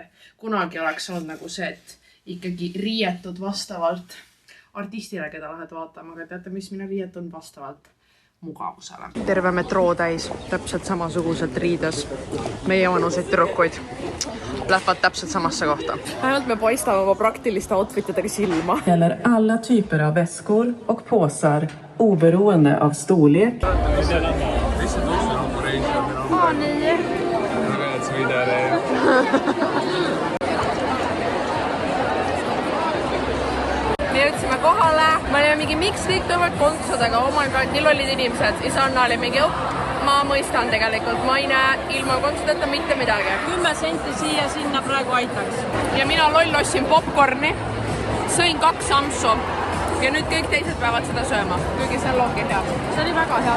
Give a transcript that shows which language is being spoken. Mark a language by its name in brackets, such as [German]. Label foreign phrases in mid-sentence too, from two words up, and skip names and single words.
[Estonian] Kunagi oleks olnud nagu see, et ikkagi riietud vastavalt artistile, keda lähed vaatama, aga teate, mis mina riietun vastavalt mugavusele. Terve metroo täis, täpselt samasuguselt riides. Meie vanuseid tüdrukuid lähevad täpselt samasse kohta. Ainult me paistame oma praktiliste outfitidega silma. [Swedish] Gäller alla typer av väskor och påsar oberoende av storlek. [Estonian] Me jõudsime kohale, me olime mingi miks kõik tõmbavad kontsudega, [English] oh my god, [Estonian] nii lollid inimesed. Isanna oli mingi, ma mõistan tegelikult, ma ei näe ilma kontsudeta mitte midagi. 10 senti siia sinna praegu aitaks. Ja mina loll ostsin popcorni, sõin 2 ampsu ja nüüd kõik teised peavad seda sööma, kuigi see ongi hea. See oli väga hea.